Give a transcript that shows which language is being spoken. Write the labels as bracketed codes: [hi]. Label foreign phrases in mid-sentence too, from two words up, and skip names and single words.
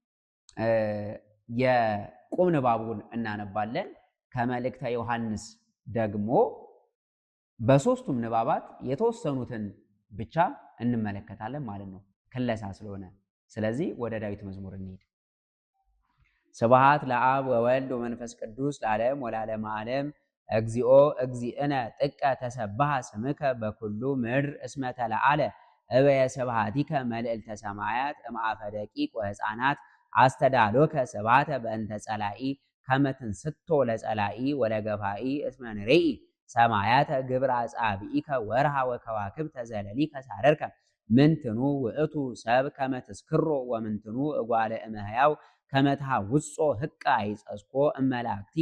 [am] የቁም ንባቡን እናነባለን። ከመልእክተ ዮሐንስ ደግሞ በሶስቱም ንባባት የተወሰኑትን ብቻ እንመለከታለን ማለት ነው፣ ክለሳ ስለሆነ። ስለዚህ ወደ ዳዊት መዝሙር እንሂድ። [gez] ስብሐት ለአብ ወወልድ ወመንፈስ ቅዱስ ለዓለም ወለዓለመ ዓለም። እግዚኦ እግዚእነ ጥቀ ተሰብሐ ስምከ በኩሉ ምድር እስመ ተለዓለ እበየ ስብሐቲከ መልዕልተ ሰማያት እምአፈ ደቂቅ ወሕፃናት አስተዳሎከ ስብሐተ በእንተ ጸላኢ ከመ ትንስቶ ለጸላኢ ወለገፋኢ እስመ ንሬኢ ሰማያተ ግብረ አጻብኢከ ወርሃ ወከዋክብተ ዘለሊከ ሳረርከ ምንትኑ ውእቱ ሰብ ከመ ትስክሮ ወምንትኑ እጓለ እመሕያው ከመ ትሐውጾ ህቃ ይጸስኮ እመላእክቲከ